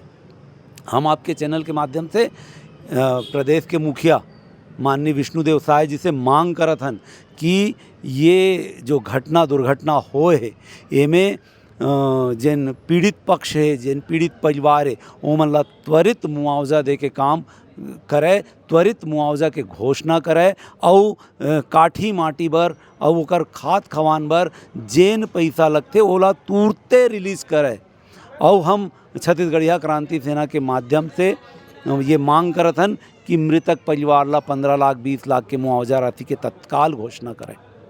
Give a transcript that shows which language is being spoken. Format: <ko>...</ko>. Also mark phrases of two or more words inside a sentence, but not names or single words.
<hne>हम आपके चैनल के माध्यम से प्रदेश के मुखिया माननीय विष्णुदेव साय जी से मांग करत हन कि ये जो दुर्घटना होए है एमें जिन पीड़ित पक्ष है, जिन पीड़ित परिवार है ओमन ला त्वरित मुआवजा दे के काम करे, त्वरित मुआवजा के घोषणा करे और काठी माटी बर और ओकर खाद खवान बर जेन पैसा लगते ओला तुरते रिलीज करे। और हम छत्तीसगढ़िया क्रांति सेना के माध्यम से ये मांग करत हन कि मृतक परिवार ला 15 लाख 20 लाख के मुआवजा राशि के तत्काल घोषणा करें।</hne>